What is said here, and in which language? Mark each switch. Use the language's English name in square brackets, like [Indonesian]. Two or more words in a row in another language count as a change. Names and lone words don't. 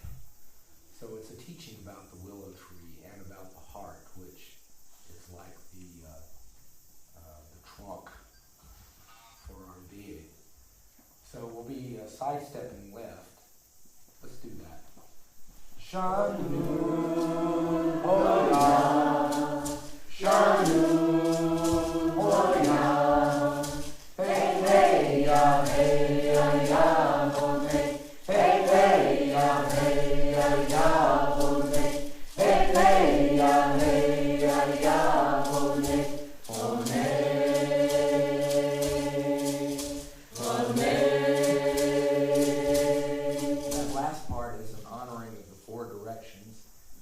[English] So it's a teaching about the willow tree and about the heart, which is like the trunk for our being. So we'll be sidestepping left. Let's do that. Shanu Hoya, Shanu Hoya, hey hey ya hey ya ya hone, hey hey ya hey ya ya hone, hey hey ya hey ya ya hone, hone, hone. That last part is an honoring of the 4 directions.